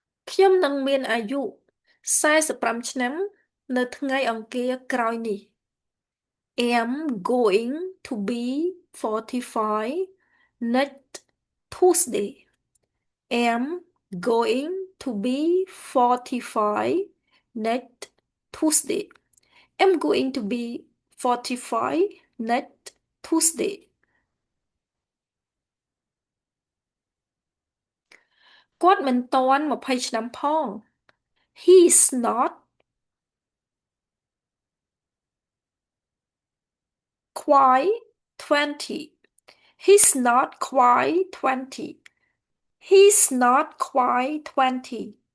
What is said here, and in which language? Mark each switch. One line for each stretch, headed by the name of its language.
Khmer: ខ្ញុំនឹងមានអាយុ45ឆ្នាំនៅថ្ងៃអង្គារក្រោយនេះ
English: am going to be 45 next Tuesday. am going to be 45 next Tuesday. am going to be 45 next Tuesday.
Khmer: គាត់មិនទាន់20ឆ្នាំផង
English: He's not quite 20. He's not quite 20. He's not quite 20.